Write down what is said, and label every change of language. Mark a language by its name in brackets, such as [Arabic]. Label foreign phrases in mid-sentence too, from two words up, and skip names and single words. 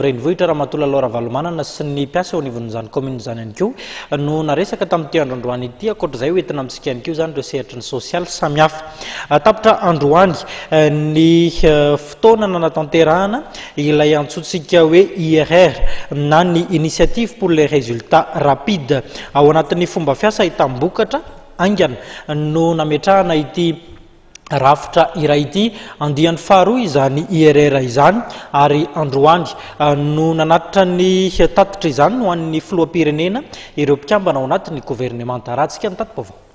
[Malagasy] renivohitra Ramatoa Laura Valomanana sy ny mpiasa eo anivon'izany commune izany ihany koa no naresaka tamin'ity androandroany ity akoatra izay hoentina amintsika ihany koa zany ireo sehatra ny sosialy samihafa tapitra androany ny fotoana nanatanterahana ilay antsointsika hoe IRR na ny [French] initiative pour les résultats rapides [Malagasy] ao anatin'ny fomba fiasa hitam-bokatra aingana no nametrahana ity rafitra iray ity andian'ny faharoa izany IRR izany ary androany no nanatitra ny tatitra izany no an'ny filoham-pirenena ireo mpikambana ao anatin'ny gouvernemanta ratsika ny tatipovao